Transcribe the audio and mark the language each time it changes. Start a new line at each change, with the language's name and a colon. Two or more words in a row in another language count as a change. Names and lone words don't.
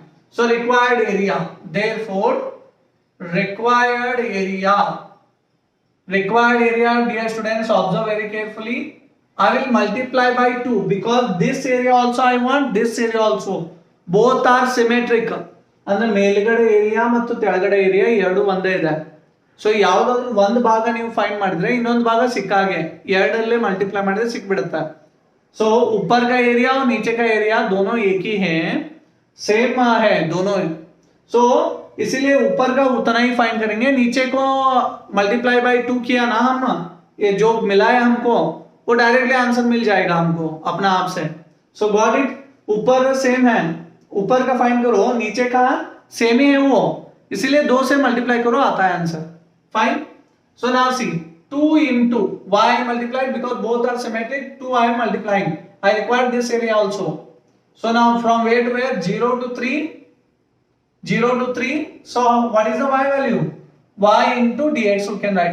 English: So required area. Therefore, required area, dear students, observe very carefully. I will multiply by 2 because this area also I want, this area also. Both are symmetric. And the
Kannada: ಮೇಲ್ಗಡೆ area ಮತ್ತು ತೆಳಗಡೆ area ಎರಡು ಒಂದೇ ಇದೆ. So ಯಾವುದಾದರೂ ಒಂದು ಭಾಗ ನೀವು ಫೈಂಡ್ ಮಾಡಿದ್ರೆ ಇನ್ನೊಂದು ಭಾಗ ಸಿಕ್ಕಾಗೆ ಎರಡಲ್ಲೇ ಮಲ್ಟಿಪ್ಲೈ ಮಾಡಿದ್ರೆ ಸಿಕ್ಬಿಡುತ್ತೆ.
Hindi: So ऊपर का एरिया और नीचे का एरिया दोनों एक ही है, सेम है दोनों. So इसीलिए ऊपर का उतना ही फाइंड करेंगे, नीचे को
English: multiply by
Hindi: 2 किया ना हम, ये जो मिला है हमको वो
English: directly answer
Hindi: मिल जाएगा हमको अपना आप से.
English: so got it.
Hindi: ऊपर सेम है, ऊपर का फाइंड करो, नीचे का सेम ही है वो, इसीलिए 2 से मल्टीप्लाई करो आता है आंसर.
English: fine. so now see 2 into y multiplied because both are symmetric. 2 I am multiplying. I require this area also. So now from where to where? 0 to 3. 0 to 3. So what is the y value? Y into dx we can write.